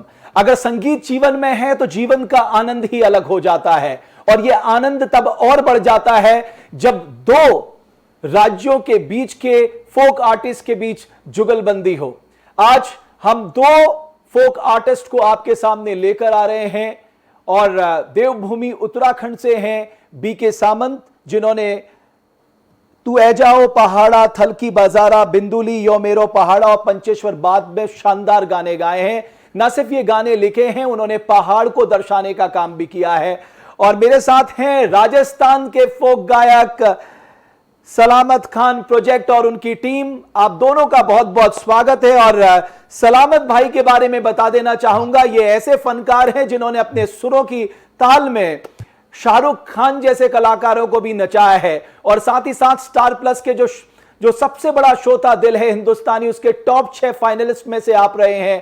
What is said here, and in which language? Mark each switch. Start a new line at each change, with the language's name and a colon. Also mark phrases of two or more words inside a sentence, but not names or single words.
Hindi: अगर संगीत जीवन में है तो जीवन का आनंद ही अलग हो जाता है और यह आनंद तब और बढ़ जाता है जब दो राज्यों के बीच के
English: folk artist
Hindi: के बीच जुगलबंदी हो। आज हम दो
English: folk artist
Hindi: को आपके सामने लेकर आ रहे हैं और देवभूमि उत्तराखंड से हैं बीके सामंत, जिन्होंने तू ऐ जाओ पहाड़ा, थल की बाजारा, बिंदुली यो मेरो पहाड़ा और पंचेश्वर बाद में शानदार गाने गाए हैं। न सिर्फ ये गाने लिखे हैं, उन्होंने पहाड़ को दर्शाने का काम भी किया है। और मेरे साथ हैं राजस्थान के फोक गायक सलामत खान प्रोजेक्ट और उनकी टीम। आप दोनों का बहुत बहुत स्वागत है। और सलामत भाई के बारे में बता देना चाहूंगा, ये ऐसे फनकार हैं जिन्होंने अपने सुरों की ताल में शाहरुख खान जैसे कलाकारों को भी नचाया है और साथ ही साथ स्टार प्लस के जो सबसे बड़ा शो था दिल है हिंदुस्तानी, उसके
English: top 6 finalist
Hindi: में से आप रहे हैं।